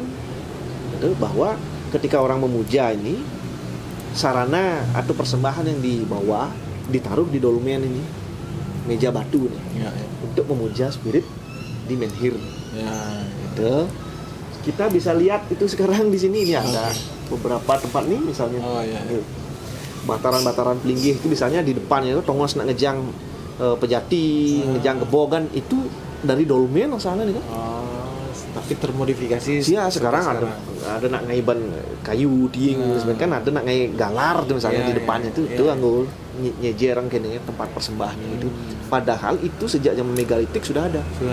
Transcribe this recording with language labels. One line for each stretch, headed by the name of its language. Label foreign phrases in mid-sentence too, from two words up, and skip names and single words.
Indonesian: Itu bahwa ketika orang memuja ini, sarana atau persembahan yang dibawa ditaruh di dolmen ini, meja batu nih, untuk memuja spirit di menhir. Itu kita bisa lihat itu sekarang di sini. Ini ada beberapa tempat nih, misalnya bataran-bataran pelinggih itu misalnya di depannya itu
Balinese: tongos nak ngejang pejati, ngejang kebogan
Indonesian: itu dari dolmen asalnya nih kan. Tapi termodifikasi. Iya, sekarang
Balinese: ada nak ngaiban kayu tiing,
Indonesian: sebenarnya kan
Balinese: ada nak ngai galar tuh
Indonesian: misalnya di depannya itu
Balinese: anggo nyejerang kene
Indonesian: tempat persembahannya itu. Padahal itu sejak zaman megalitik sudah ada.